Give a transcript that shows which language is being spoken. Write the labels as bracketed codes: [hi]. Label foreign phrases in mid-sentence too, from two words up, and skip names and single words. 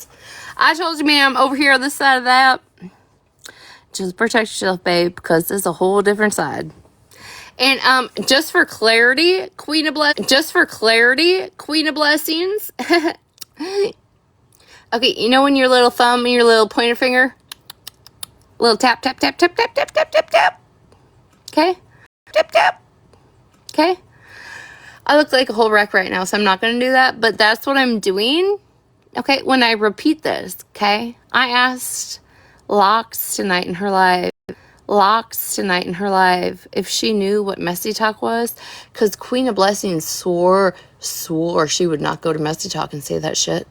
[en] I told you, ma'am, over here on this side of that, just protect yourself, babe, because there's a whole different side. And just for clarity, Queen of Blessings. Okay, you know when your little thumb and your little pointer finger, little tap, tap, tap, tap, tap, tap, tap, tap, tap. Okay? Tap, tap. Okay? I look like a whole wreck right now, so I'm not going to do that, but that's what I'm doing. Okay, when I repeat this, okay? I asked Locks tonight in her live if she knew what Messy Talk was, because Queen of Blessings swore she would not go to Messy Talk and say that shit.